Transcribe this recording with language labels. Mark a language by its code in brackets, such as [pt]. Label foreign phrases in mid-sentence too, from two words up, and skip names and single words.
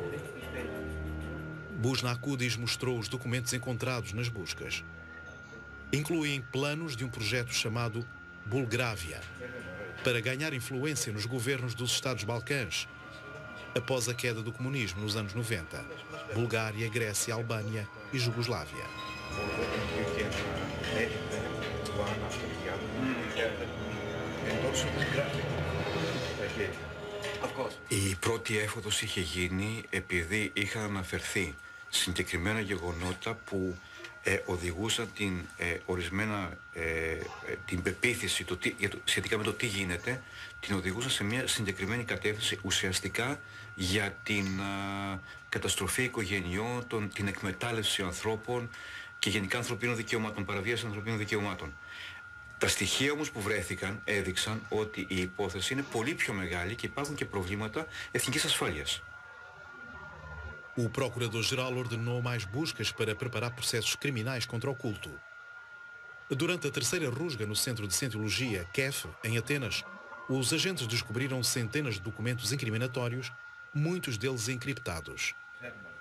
[pt] Bosnakoudis mostrou os documentos encontrados nas buscas. Incluem planos de um projeto chamado Bulgrávia, para ganhar influência nos governos dos Estados Balcãs, após a queda do comunismo nos anos 90, Bulgária, Grécia, Albânia e Jugoslávia. [el] Η πρώτη έφοδος είχε γίνει επειδή είχαν αναφερθεί συγκεκριμένα γεγονότα που οδηγούσαν την πεποίθηση σχετικά με το τι γίνεται, την οδηγούσαν σε μια συγκεκριμένη κατεύθυνση ουσιαστικά για την καταστροφή οικογενειών, την εκμετάλλευση ανθρώπων και γενικά ανθρωπίνων δικαιωμάτων, παραβίαση ανθρωπίνων δικαιωμάτων. Τα στοιχεία όμως που βρέθηκαν έδειξαν ότι η υπόθεση είναι πολύ πιο μεγάλη και υπάρχουν και προβλήματα εθνικής ασφάλειας. [pt] O procurador-geral ordenou mais buscas para preparar processos criminais contra o culto. Durante a terceira rusga no centro de Scientologia, KEF, em Atenas, os agentes descobriram centenas de documentos incriminatórios, muitos deles encriptados.